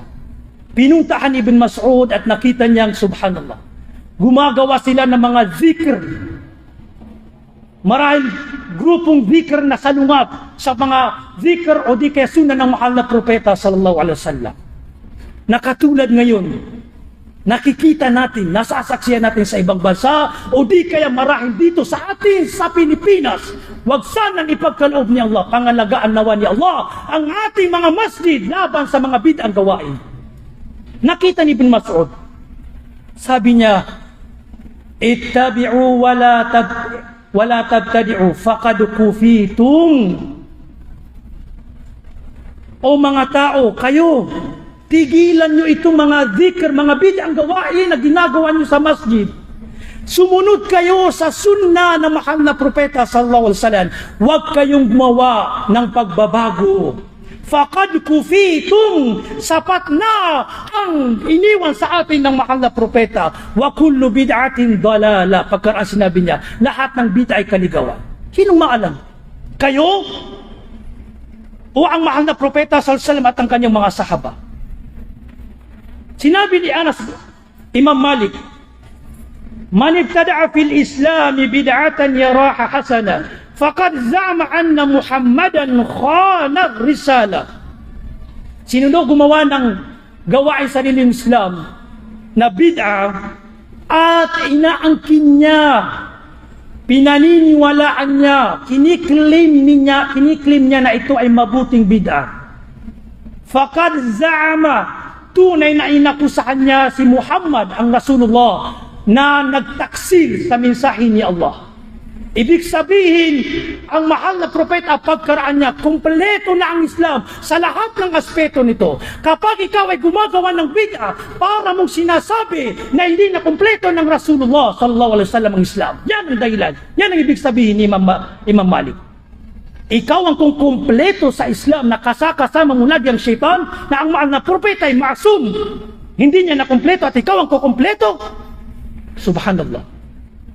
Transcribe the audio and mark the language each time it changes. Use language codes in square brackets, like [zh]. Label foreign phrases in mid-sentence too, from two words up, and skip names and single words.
[tl] Pinuntahan ni Ibn Mas'ud at nakita niyang subhanallah, gumagawa sila ng mga zikr, marahil grupong zikr na salungat sa mga zikr o di kaya sunnah ng mahal na propeta [ar] صلى الله عليه وسلم. [tl] Nakatulad ngayon, nakikita natin, nasasaksiyan natin sa ibang bansa o di kaya marahil dito sa atin, sa Pilipinas. Huwag sanang ipagkaloob ni Allah, pangalagaan nawa ni Allah ang ating mga masjid laban sa mga bid'ang gawain. Nakita ni Ibn Mas'ud, sabi niya, [ar] اتبعوا ولا تبتدعوا فقد كفيتم. [tl] O mga tao, kayo, tigilan nyo itong mga zikr, mga bid'ang gawain na ginagawa nyo sa masjid. Sumunod kayo sa sunnah ng mahal na propeta [ar] صلى الله عليه وسلم. [tl] Huwag kayong gumawa ng pagbabago. [ar] فقد كفيتم, [tl] sapat na ang iniwan sa atin ng mahal na propeta. [ar] وكل بدعة ضلالة. [tl] Pagkaraan sinabi niya, lahat ng bid'ah ay kaligawan. Sinong maalam? Kayo? O ang mahal na propeta [ar] صلى الله عليه وسلم [tl] at ang kanyang mga sahaba? Sinabi ni [ar] Anas, Imam Malik, من ابتدع في الإسلام بدعة يراها حسنة فقد زعم أن محمدا خان الرسالة. [tl] Sino daw gumawa ng gawain sa sariling Islam na bid'ah at inaangkin niya, pinaniniwalaan niya, kiniklaim niya na ito ay mabuting bid'ah, [ar] فقد زعم, [tl] tunay na inakusahan niya si Muhammad, ang Rasulullah, na nagtaksil sa mensahe ni Allah. Ibig sabihin, ang mahal na propeta, pagkaraan niya, kumpleto na ang Islam sa lahat ng aspeto nito. Kapag ikaw ay gumagawa ng bid'ah, para mong sinasabi na hindi na kumpleto ng Rasulullah [ar] صلى الله عليه وسلم [tl] ang Islam. Yan ang dahilan. Yan ang ibig sabihin ni Imam Malik. Ikaw ang kung kumpleto sa Islam na kasama mo lagi ang syaitan, na ang mahal na propeta ay maasum, hindi niya na kumpleto at ikaw ang kukumpleto. Subhanallah.